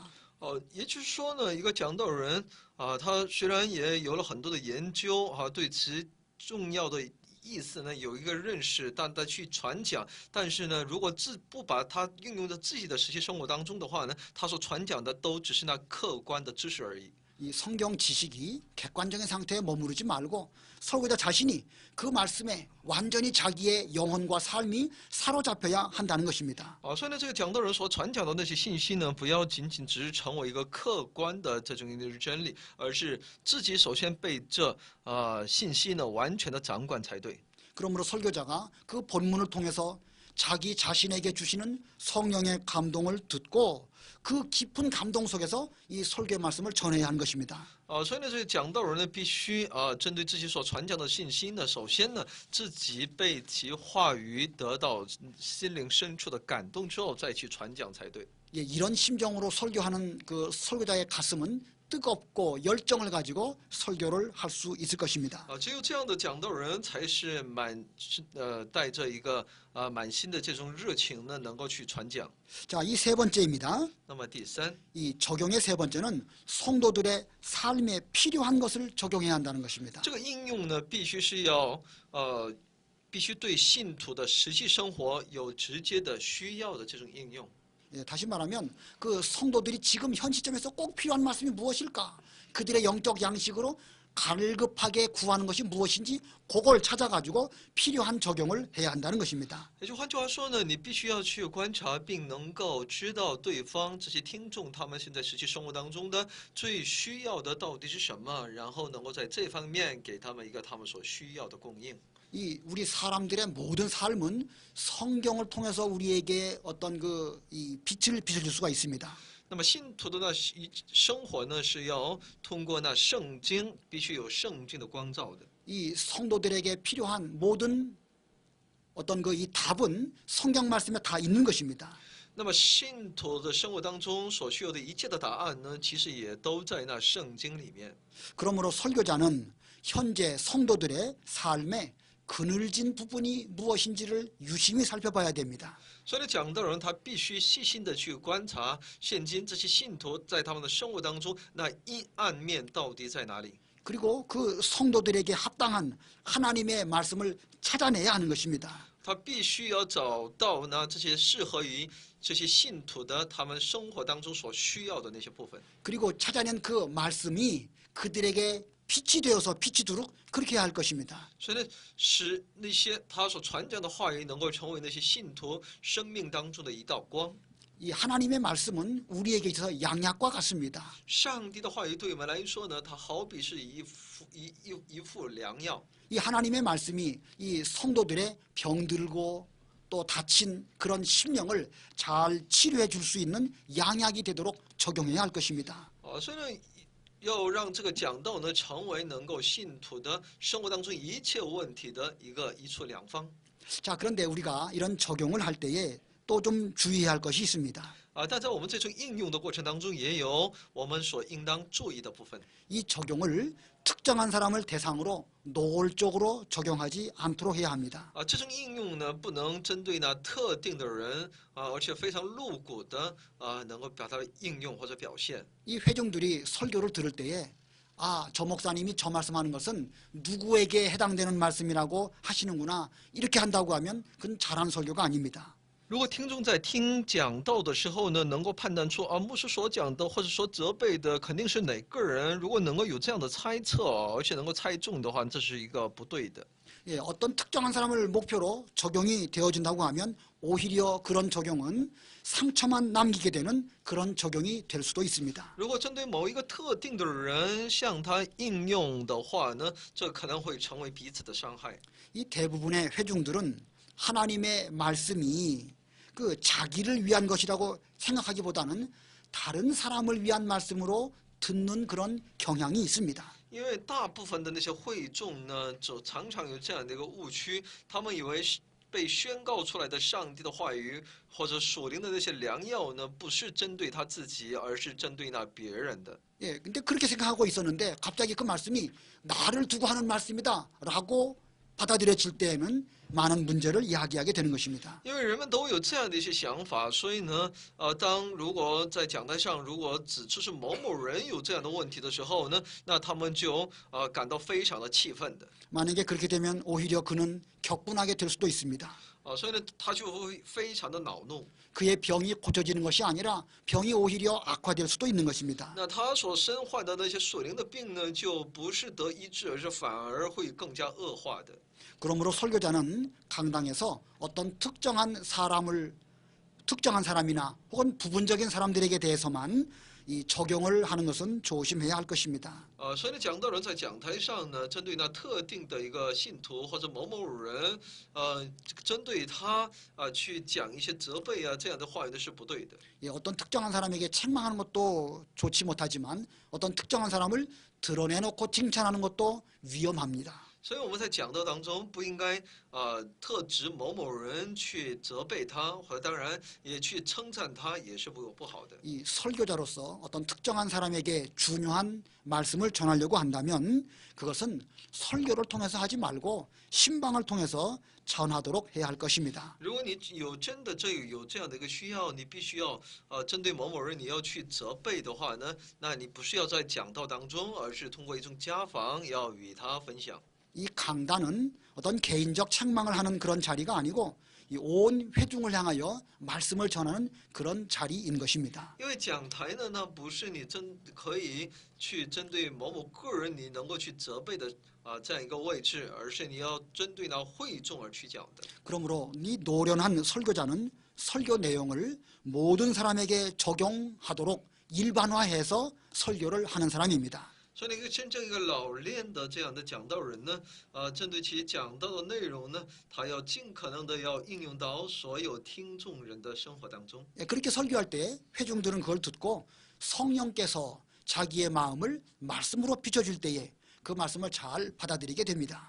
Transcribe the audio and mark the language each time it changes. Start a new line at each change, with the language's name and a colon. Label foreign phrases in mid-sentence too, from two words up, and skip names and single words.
Chinese: 也就是说呢，一个讲道人他虽然也有了很多的研究对其重要的意思呢有一个认识，但他去传讲，但是呢，如果不把它应用在自己的实际生活当中的话呢，他所传讲的都只是那客观的知识而已。
Korean: 이 성경 지식이 객관적인 상태에 머무르지 말고 설교자 자신이 그 말씀에 완전히 자기의 영혼과 삶이 사로잡혀야 한다는 것입니다.
Chinese: 所以呢，这个讲道人所传讲的那些信息呢，不要仅仅只是成为一个客观的这种真理，而是自己首先被这信息呢完全的掌管才对。
Korean: 그러므로 설교자가 그 본문을 통해서 자기 자신에게 주시는 성령의 감동을 듣고 그 깊은 감동 속에서 이 설교의 말씀을 전해야 하는 것입니다.
Chinese: 所以呢，这个讲道人呢，必须针对自己所传讲的信息呢，首先呢，自己被其话语得到心灵深处的感动之后，再去传讲才对。
Korean: 예, 이런 심정으로 설교하는 그 설교자의 가슴은 뜨겁고 열정을 가지고 설교를 할 수 있을 것입니다.
Chinese: 只有这样的讲道人，才是带着一个满心的这种热情呢，能够去传讲。
Korean: 자, 이 세 번째입니다.
Chinese: 那么第三，
Korean: 이 적용의 세 번째는 성도들의 삶에 필요한 것을 적용해야 한다는 것입니다.
Chinese: 这个应用呢，必须是要必须对信徒的实际生活有直接的需要的这种应用。
Korean: 예, 다시 말하면 그 성도들이 지금 현 시점에서 꼭 필요한 말씀이 무엇일까? 그들의 영적 양식으로 갈급하게 구하는 것이 무엇인지 그걸 찾아가지고 필요한 적용을 해야 한다는 것입니다.
Chinese: 也就换句话说呢，你必须要去观察，并能够知道对方这些听众他们现在实际生活当中的最需要的到底是什么，然后能够在这方面给他们一个他们所需要的供应。
Korean: 이 우리 사람들의 모든 삶은 성경을 통해서 우리에게 어떤 이 빛을 비춰줄 수가 있습니다.
Chinese: 那么信徒的生活呢，是要通过那圣经，必须有圣经的光照的。
Korean: 이 성도들에게 필요한 모든 어떤 이 답은 성경 말씀에 다 있는 것입니다.
Chinese: 那么信徒的生活当中所需要的一切的答案呢，其实也都在那圣经里面。
Korean: 그러므로 설교자는 현재 성도들의 삶에 그늘진 부분이 무엇인지를 유심히 살펴봐야 됩니다.
Chinese: 所以呢，讲道人他必须细心的去观察现今这些信徒在他们的生活当中那阴暗面到底在哪里。
Korean: 그리고 그 성도들에게 합당한 하나님의 말씀을 찾아내야 하는 것입니다.
Chinese: 他必须要找到呢这些适合于这些信徒的他们生活当中所需要的那些部分。
Korean: 그리고 찾아낸 그 말씀이 그들에게 빛이 되어서 빛이 도록 그렇게 해야 할 것입니다.
Chinese: 所以呢，使那些他所传讲的话语能够成为那些信徒生命当中的一道光。
Korean: 이 하나님의 말씀은 우리에게 있어서 양약과 같습니다.
Chinese: 上帝的话语对我们来说呢，它好比是一副良药。
Korean: 이 하나님의 말씀이 이 성도들의 병들고 또 다친 그런 심령을 잘 치료해 줄 수 있는 양약이 되도록 적용해야 할 것입니다.
Chinese: 所以呢，要让这个讲道呢成为能够信徒的生活当中一切问题的一处良方。
Korean: 자, 그런데 우리가 이런 적용을 할 때에 또 좀 주의해야 할 것이 있습니다.
Chinese: 但在我们这种应用的过程当中，也有我们所应当注意的部分。
Korean: 이 적용을 특정한 사람을 대상으로 노골적으로 적용하지 않도록 해야 합니다.
Chinese: 这种应用呢，不能针对那特定的人而且非常露骨的能够把它应用或者表现。
Korean: 이 회중들이 설교를 들을 때에 아, 저 목사님이 저 말씀하는 것은 누구에게 해당되는 말씀이라고 하시는구나 이렇게 한다고 하면 그건 잘한 설교가 아닙니다.
Chinese: 如果听众在听讲道的时候呢，能够判断出牧师所讲的或者说责备的肯定是哪个人，如果能够有这样的猜测，而且能够猜中的话，这是一个不对的。
Korean: 예, 어떤 특정한 사람을 목표로 적용이 되어진다고 하면 오히려 그런 적용은 상처만 남기게 되는 그런 적용이 될 수도 있습니다.
Chinese: 如果针对某一个特定的人向他应用的话呢，这可能会成为彼此的伤害。
Korean: 이 대부분의 회중들은 하나님의 말씀이 그 자기를 위한 것이라고 생각하기보다는 다른 사람을 위한 말씀으로 듣는 그런 경향이 있습니다.
Chinese: 因为大部分的那些会众呢，就常常有这样的一个误区，他们以为被宣告出来的上帝的话语或者属灵的那些良药呢，不是针对他自己，而是针对那别人的。
Korean: 예, 근데 그렇게 생각하고 있었는데 갑자기 그 말씀이 나를 두고 하는 말씀이다라고 받아들여질 때에는 많은 문제를 이야기하게 되는 것입니다.
Chinese: 因为人们都有这样的一些想法，所以呢，如果在讲台上如果指出是某某人有这样的问题的时候呢，那他们就感到非常的气愤的。
Korean: 만약에 그렇게 되면 오히려 그는 격분하게 될 수도 있습니다.
Chinese: 所以呢，他就会非常的恼怒。
Korean: 그의 병이 고쳐지는 것이 아니라 병이 오히려 악화될 수도 있는 것입니다.
Chinese: 那他所身患的那些属灵的病呢，就不是得医治，而是反而会更加恶化的。
Korean: 그러므로 설교자는 강당에서 어떤 특정한 사람이나 혹은 부분적인 사람들에게 대해서만 이 적용을 하는 것은 조심해야 할 것입니다.
Chinese: 所以呢，讲道人在讲台上呢，针对那特定的一个信徒或者某某人，针对他去讲一些责备这样的话语呢是不对的。
Korean: 예, 어떤 특정한 사람에게 책망하는 것도 좋지 못하지만 어떤 특정한 사람을 드러내놓고 칭찬하는 것도 위험합니다.
Chinese: 所以我们在讲道当中不应该特指某某人去责备他，或者当然也去称赞他，也是不好的。
Korean: 이 설교자로서 어떤 특정한 사람에게 중요한 말씀을 전하려고 한다면 그것은 설교를 통해서 하지 말고 신방을 통해서 전하도록 해야 할 것입니다.
Chinese: 如果你真的有这样的一个需要，你必须要针对某某人你要去责备的话呢，那你不是要在讲道当中，而是通过一种家访要与他分享。
Korean: 이 강단은 어떤 개인적 책망을 하는 그런 자리가 아니고 이 온 회중을 향하여 말씀을 전하는 그런 자리인 것입니다.
Chinese: 因为讲台呢，那不是你可以去针对某某个人你能够去责备的这样一个位置，而是你要针对那会众而去讲的。
Korean: 그러므로 이 노련한 설교자는 설교 내용을 모든 사람에게 적용하도록 일반화해서 설교를 하는 사람입니다.
Chinese: 所以，一个真正一个老练的这样的讲道人呢，针对其讲道的内容呢，他要尽可能的要应用到所有听众人的生活当中。
Korean: 그렇게 설교할 때 회중들은 그걸 듣고 성령께서 자기의 마음을 말씀으로 비춰줄 때에 그 말씀을 잘 받아들이게 됩니다.